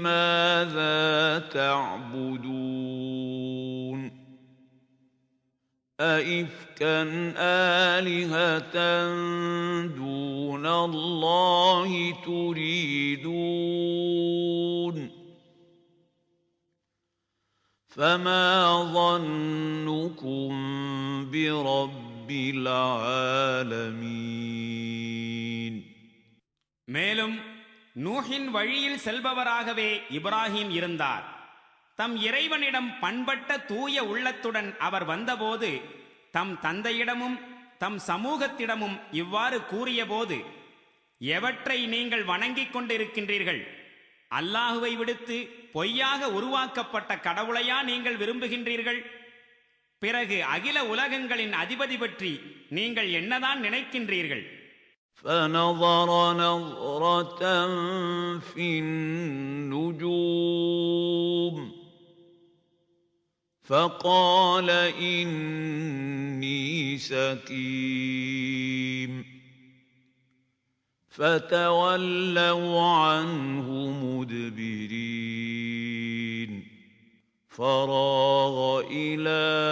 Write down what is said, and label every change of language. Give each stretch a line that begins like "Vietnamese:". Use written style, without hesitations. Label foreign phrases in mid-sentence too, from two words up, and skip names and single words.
Arabic: مَاذَا تَعْبُدُونَ أئفكا آلهة دون الله تريدون فما ظنكم برب العالمين
Tamil: மேலும் நூஹின் வழியில் செல்பவராகவே இப்ராஹிம் இருந்தார். தம் இறைவனிடம் பண்பட்ட தூய உள்ளத்துடன் அவர் வந்தபோது தம் தந்தையிடமும் தம் சமூகத்திடமும் இவ்வாறு கூறியபோது, எவற்றை நீங்கள் வணங்கிக் கொண்டிருக்கின்றீர்கள்? அல்லாஹுவை விடுத்து பொய்யாக உருவாக்கப்பட்ட கடவுளையா நீங்கள் விரும்புகின்றீர்கள்? பிறகு அகில உலகங்களின் அதிபதி பற்றி நீங்கள் என்னதான் நினைக்கின்றீர்கள்?
Arabic: فنظر نظرة في النجوم فقال إني سقيم فتولوا عنه مدبرين فراغ إلى